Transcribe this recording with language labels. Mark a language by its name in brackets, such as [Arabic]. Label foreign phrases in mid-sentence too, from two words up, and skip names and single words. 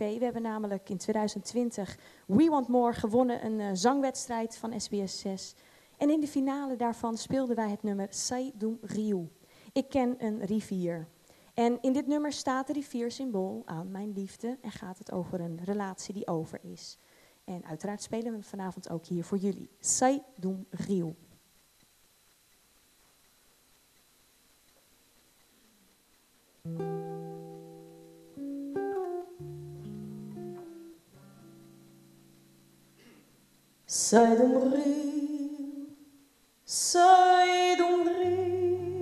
[Dutch] We hebben namelijk in 2020 We Want More gewonnen, een zangwedstrijd van SBS 6. En in de finale daarvan speelden wij het nummer Sai Dum Rio. Ik ken een rivier. En in dit nummer staat de rivier symbool aan mijn liefde en gaat het over een relatie die over is. En uiteraard spelen we hem vanavond ook hier voor jullie. Sai Dum Rio. [Portuguese] Sai dum rio, sai dum rio,